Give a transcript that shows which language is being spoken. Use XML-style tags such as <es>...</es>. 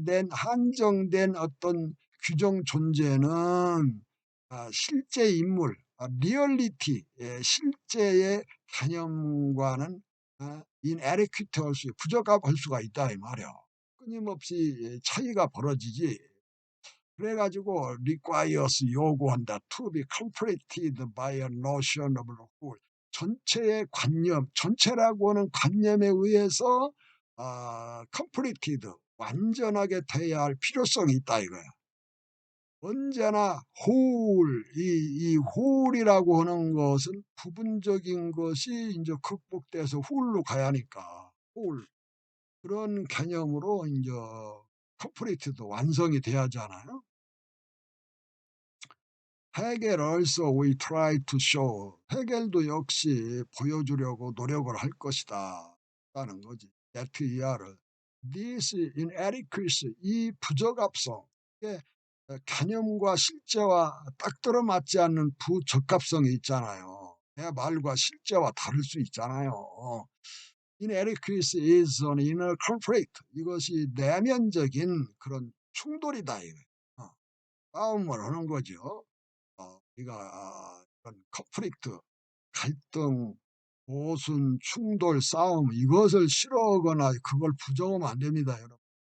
<ko>한정된 어떤 규정 존재는 실제 인물, 리얼리티, 실제의 개념과는 inadequate 할 수, 부적합할 수가 있다 이 말이야. 끊임없이 차이가 벌어지지. 그래가지고 requires 요구한다.</ko> <en>to be completed by a notion of whole.</en> <ko>전체의 관념, 전체라고 하는 관념에 의해서 completed, 완전하게 돼야 할 필요성이 있다 이거야. 언제나 whole, 이 whole이라고 하는 것은 부분적인 것이 이제 극복돼서 whole로 가야 하니까 whole. 그런 개념으로 이제 completed, 완성이 돼야 하잖아요.</ko> <en>헤겔 also we try to show.</en> <ko>헤겔도 역시 보여주려고 노력을 할 것이다. 라는 거지. that ER을.</ko> <en>This inadequacy,</en> <ko>이 부적합성, 개념과 실제와 딱 들어맞지 않는 부적합성이 있잖아요. 내 말과 실제와 다를 수 있잖아요.</ko> <en>Inadequacy is an inner conflict.</en> <ko>이것이 내면적인 그런 충돌이다. 싸움을 하는 거죠. 우리가 이런 컨플릭트, 갈등, 모순, 충돌, 싸움 이것을 싫어하거나 그걸 부정하면 안 됩니다. 여러분.</ko>